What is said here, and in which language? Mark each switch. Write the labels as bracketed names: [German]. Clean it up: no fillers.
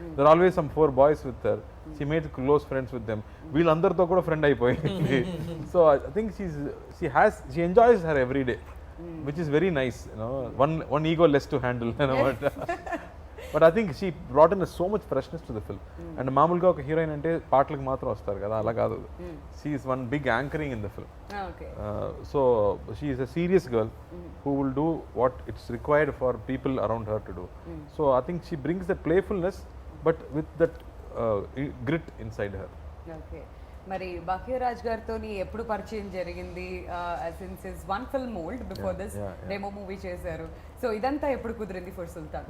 [English] There are always some 4 boys with her. She made close friends with them. [Telugu] వీళ్ళందరితో కూడా friend అయిపోయింది. [English] So I think she enjoys her every day. Which is very nice, you know, one ego less to handle, you know, but I think she brought in so much freshness to the film. And [Telugu] మామూలుగా ఒక heroine అంటే పాటలకు మాత్రం వస్తారు కదా అలా కాదు [English] she is one big anchoring in the film. So she is a serious girl who will do what it's required for people around her to do. So I think she brings that playfulness but with that grit inside her. [Telugu] మరి భాగ్యరాజ్ గారితో ఎప్పుడు పరిచయం జరిగింది [English] since is one film old before this demo movie [Telugu] చేశారు so ఇదంతా ఎప్పుడు కుదిరింది for సుల్తాన్